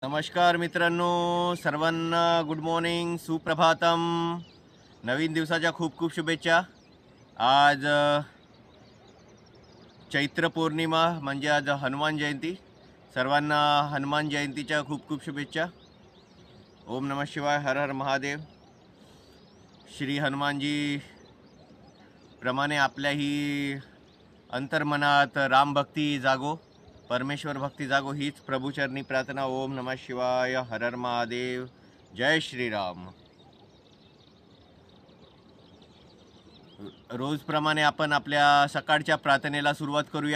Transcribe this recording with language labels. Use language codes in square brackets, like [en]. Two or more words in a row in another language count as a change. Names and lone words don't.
[mr] नमस्कार मित्रांनो, सर्वांना [en] good morning, [mr] सुप्रभातम. नवीन दिवसाच्या खूप खूप शुभेच्छा. आज चैत्र पौर्णिमा म्हणजे आज हनुमान जयंती. सर्वांना हनुमान जयंतीच्या खूप खूप शुभेच्छा. [sa] ओम नमः शिवाय, हर हर महादेव. [mr] श्री हनुमानजी प्रमाणे आपल्याही अंतर्मनात रामभक्ती जागो, परमेश्वर भक्ती जागो, हीच प्रभूचरणी प्रार्थना. [sa] ओम नमः शिवाय, हर हर महादेव, जय श्रीराम. [mr] रोजप्रमाणे आपण आपल्या सकाळच्या प्रार्थनेला सुरुवात करूया.